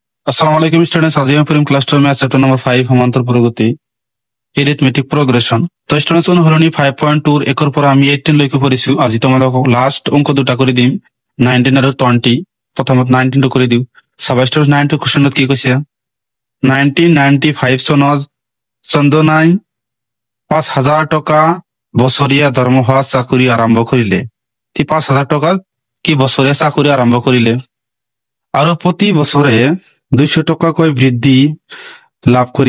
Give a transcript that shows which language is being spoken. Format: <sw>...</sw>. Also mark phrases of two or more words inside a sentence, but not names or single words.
<ar>السلام عليكم</ar> <as>স্টুডেন্টস, আজি আমি পড়িম</as> <en>class 12 math chapter number 5</en> <as>সমান্তর প্রগতি</as> <en>arithmetic progression.</en> <as>তো স্টুডেন্টস অনুসরণী 5.2 একর পর আমি 18 লৈকে পড়িছো। আজি তোমালোক লাস্ট অঙ্ক দুটা করে দিম, 19 আর 20। প্রথমত 19 টো করে দিও। সাবস্ট্রেট 9 কোশ্চেনত কি কৈছে, 1995 চনত চন্দনাই 5,000 টকা বছৰীয়া দৰমহা চাকৰি আৰম্ভ কৰিলে। 5,000 টকা কি বছৰীয়া চাকৰি আৰম্ভ কৰিলে আৰু প্ৰতি বছৰে 200 টকাকৈ বৃদ্ধি লাভ কৰিব।</as>